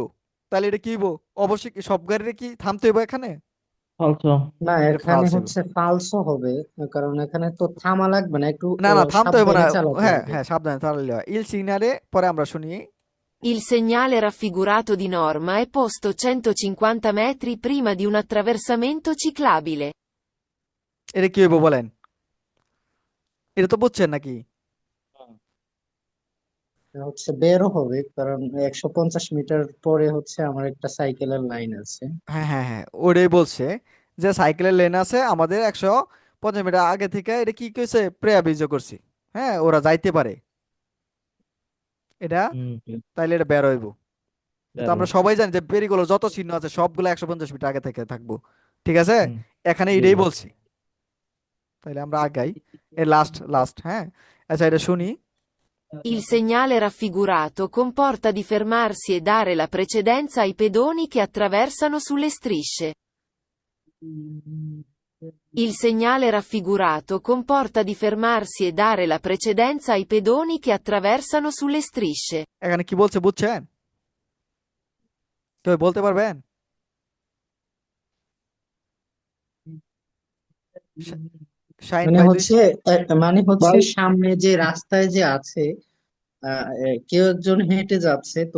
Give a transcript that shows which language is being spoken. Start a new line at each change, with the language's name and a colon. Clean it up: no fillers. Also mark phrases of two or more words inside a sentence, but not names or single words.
Bangla: তাহলে এটা কি হইব? অবশ্যই কি সব গাড়িরে কি থামতে হইব এখানে? ফালতু। না, এটা এখানে ফালস হইব। হচ্ছে ফালসো হবে, কারণ এখানে তো থামা লাগবে না, একটু না না, থামতে হইব না। সাবধানে চালাতে হ্যাঁ হবে। হ্যাঁ, সাবধানে চালালে হয়।
Italian: il segnale
Bangla: পরে আমরা শুনি।
Italian: Il segnale raffigurato di norma è posto 150 metri prima di un attraversamento ciclabile.
Bangla: এটা কি হইব বলেন? এটা তো বুঝছেন নাকি? হচ্ছে বেরও হবে, কারণ 150 মিটার পরে হচ্ছে আমার একটা সাইকেলের লাইন আছে। হ্যাঁ হ্যাঁ হ্যাঁ, ওটাই বলছে যে সাইকেলের লেন আছে আমাদের 150 মিটার আগে থেকে। এটা কি কইছে? প্রে-অ্যাভিজো করছি, হ্যাঁ, ওরা যাইতে পারে এটা। হুম, হুম। তাইলে এটা বের হইব। তো আমরা দারুণ। সবাই জানি যে পেরিগুলো যত চিহ্ন আছে সবগুলো 150 মিটার আগে থেকে থাকবো। ঠিক আছে, হুম, এখানে জি এটাই জি। বলছি। তাইলে আমরা আগাই। এ লাস্ট লাস্ট, হ্যাঁ। আচ্ছা এটা শুনি।
Italian: Il segnale raffigurato comporta di fermarsi e dare la precedenza ai pedoni che attraversano sulle strisce. Il segnale raffigurato comporta di fermarsi e dare la precedenza ai pedoni che attraversano sulle strisce.
Bangla: এখানে কি বলছে বুঝছেন? কেউ বলতে পারবেন? শা- শাহিন মানে ভাই দুই। হচ্ছে মানে হচ্ছে সামনে যে রাস্তায় যে আছে, কেউ একজন হেঁটে যাচ্ছে, তো